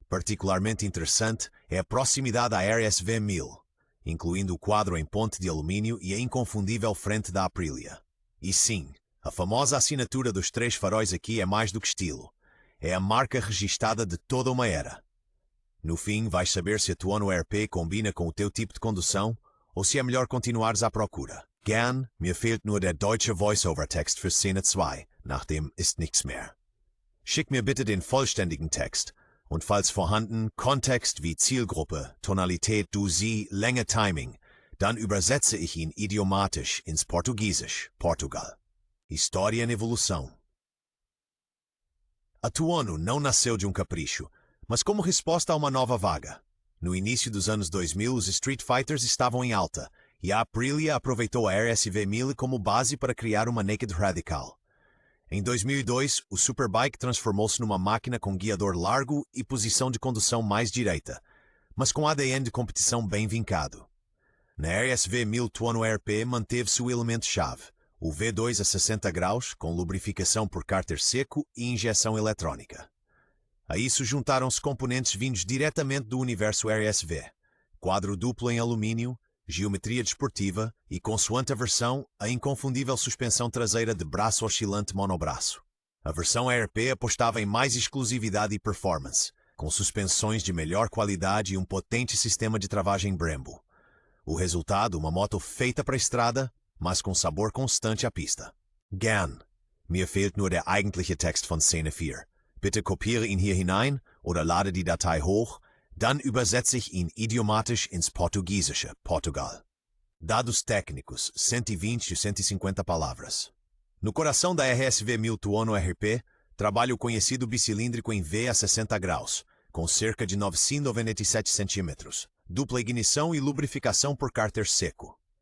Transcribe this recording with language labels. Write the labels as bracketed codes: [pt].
[pt] Particularmente interessante é a proximidade à RSV 1000, incluindo o quadro em ponte de alumínio e a inconfundível frente da Aprilia. E sim, a famosa assinatura dos três faróis aqui é mais do que estilo. É a marca registada de toda uma era. No fim, vais saber se a Tuono RP combina com o teu tipo de condução ou se é melhor continuares à procura. [de] Gern, mir fehlt nur der deutsche Voice-Over-Text für Szene 2, nach dem ist nichts mehr. Schick mir bitte den vollständigen Text und falls vorhanden Kontext wie Zielgruppe, Tonalität, du, sie, Länge, Timing, dann übersetze ich ihn idiomatisch ins Portugiesisch, Portugal. [pt] História em evolução. A Tuono não nasceu de um capricho, mas como resposta a uma nova vaga. No início dos anos 2000, os Street Fighters estavam em alta, e a Aprilia aproveitou a RSV 1000 como base para criar uma Naked Radical. Em 2002, o Superbike transformou-se numa máquina com guiador largo e posição de condução mais direita, mas com ADN de competição bem vincado. Na RSV 1000 Tuono RP manteve-se o elemento-chave, o V2 a 60 graus, com lubrificação por cárter seco e injeção eletrónica. A isso juntaram-se componentes vindos diretamente do universo RSV, quadro duplo em alumínio, geometria desportiva e, consoante a versão, a inconfundível suspensão traseira de braço oscilante monobraço. A versão RP apostava em mais exclusividade e performance, com suspensões de melhor qualidade e um potente sistema de travagem Brembo. O resultado, uma moto feita para a estrada, mas com sabor constante à pista. [de] Gern. Mir fehlt nur der eigentliche Text von Szene 4. Bitte kopiere ihn hier hinein oder lade die Datei hoch, dann übersetze ich ihn idiomatisch ins Portugiesische, Portugal. [pt] Dados técnicos, 120 e 150 palavras. No coração da RSV 1000 Tuono RP, trabalha o conhecido bicilíndrico em V a 60 graus, com cerca de 997 centímetros, dupla ignição e lubrificação por cárter seco.